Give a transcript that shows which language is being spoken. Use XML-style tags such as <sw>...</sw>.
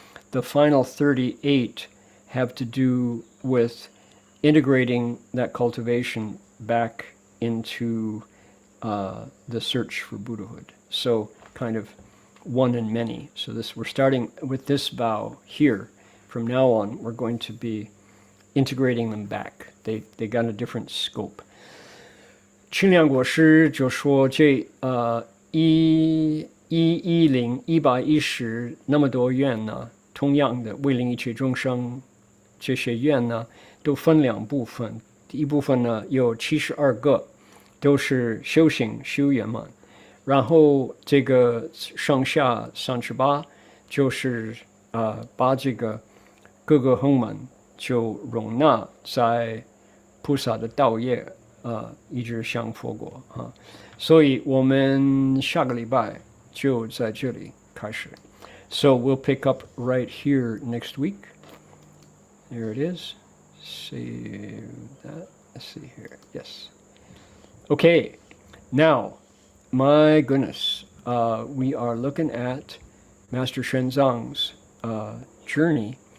<en>The final 38 have to do with integrating that cultivation back into the search for Buddhahood. So kind of one and many. So we're starting with this vow here. From now on, we're going to be integrating them back. They got a different scope.</en> <zh>清凉国师就说这110那么多愿呢，同样的为令一切众生，这些愿呢都分2部分。第一部分呢有72个，都是修行修圆满。然后这个上下38就是把这个各个横门就容纳在菩萨的道业一直向佛国所以我们下个礼拜就在这里开始。</zh> <en>So we'll pick up right here next week. Here it is. Save that. Let's see here. Yes. Okay. Now, my goodness, we are looking at Master Shenzang's journey.</en>